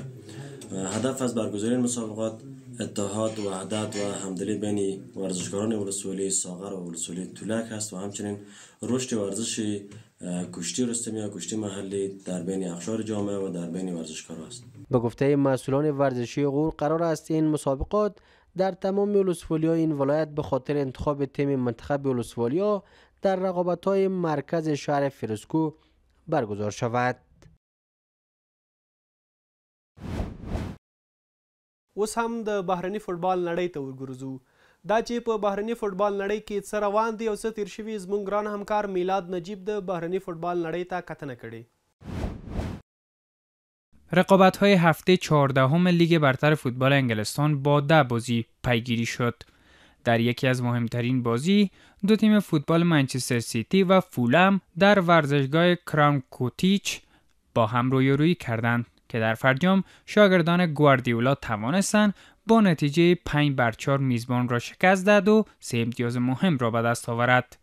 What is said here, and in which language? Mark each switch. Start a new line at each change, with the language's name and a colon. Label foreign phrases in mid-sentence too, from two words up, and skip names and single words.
Persian: هدف از برگزاری این مسابقات اتحاد و وحدت و همدلی بین ورزشکاران ولسوالی ساغر و ولسوالی تولک است و همچنین رشد ورزش کشتی رستمی یا کشتی محلی در بین اقشار جامعه و در بین ورزشکاران است. به گفته مسئولان ورزشی غور قرار است این مسابقات در تمام ولسوالی‌های این ولایت به خاطر انتخاب تیم منتخب ولسوالیا در رقابت‌های مرکز شهر فیروزکوه برگزار شود.
Pashto: اوس هم د بهرني فوټبال نړۍ ته ورګرځو. دا چې په بهرني فوټبال نړۍ کې څه روان دي او څه تیر شوي زموږ ګران همکار میلاد نجیب د بهرني فوټبال نړۍ ته کتنه کړې.
Persian: رقابت‌های هفته 14 لیگ برتر فوتبال انگلستان با 10 بازی پیگیری شد. در یکی از مهمترین بازی دو تیم فوتبال منچستر سیتی و فولم در ورزشگاه کراون کوتیچ با هم رویارویی کردند که در فرجام شاگردان گواردیولا توانستند با نتیجه 5-4 میزبان را شکست دهد و 3 امتیاز مهم را به دست آورد.